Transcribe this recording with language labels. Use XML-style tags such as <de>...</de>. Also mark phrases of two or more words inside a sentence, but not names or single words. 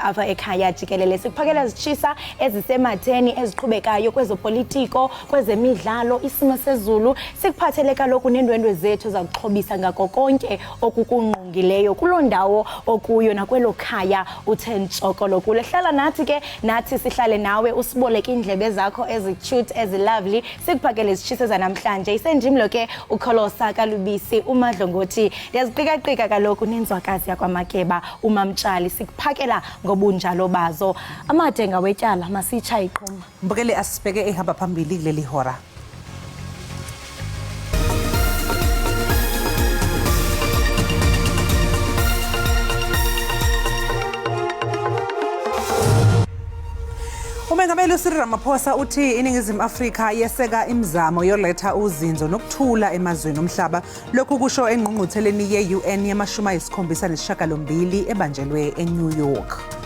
<xh>apha ekhaya jikelele sikuphakela zitshisa ezisematheni eziqhubekayo kwezopolitiko kwezemidlalo isimo sezulu sikuphathele kaloku nendwendwe zethu zakuxhobisa ngako konke okukungqongileyo kuloo ndawo okuyo nakwelo khaya uthentsokolo kule hlala nathi ke nathi sihlale nawe usiboleke indlebe zakho ezi-cute ezi-lovely sikuphakele izitshise zanamhlanje isenjimlo ke ukholosa kalubisi umadlongothi ndiyaziqika kaloku nenzwakazi yakwamakeba umamtshali sikuphakela ngobunjalo bazo amadenga wetyala masitsha iqhuma</xh> <zu>Mbukeli asibheke ehamba phambili kuleli hora Umengameli uCyril Ramaphosa uthi iningizimu Afrika yeseka imizamo yoletha uzinzo nokuthula emazweni omhlaba lokhu kusho engqungqutheleni ye-UN yama-78 ebanjelwe eNew York.</zu>